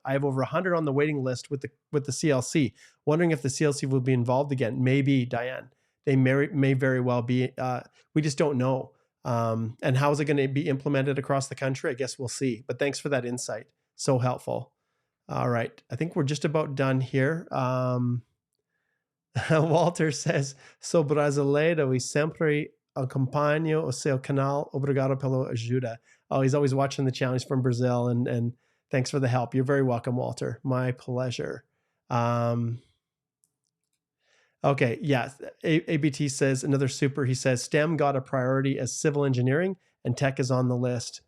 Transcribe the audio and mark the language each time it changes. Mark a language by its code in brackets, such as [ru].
[en] I have over 100 on the waiting list with the CLC. Wondering if the CLC will be involved again. Maybe, Diane. They may very well be. We just don't know. And how is it going to be implemented across the country? I guess we'll see. But thanks for that insight. So helpful. All right. I think we're just about done here. Walter says, [pt] sou brasileiro e sempre acompanho o seu canal. Obrigado pela ajuda. [en] Oh, he's always watching the challenge from Brazil. And thanks for the help. You're very welcome, Walter. My pleasure. Okay, yeah. ABT says, another super. He says, STEM got a priority as civil engineering, and tech is on the list.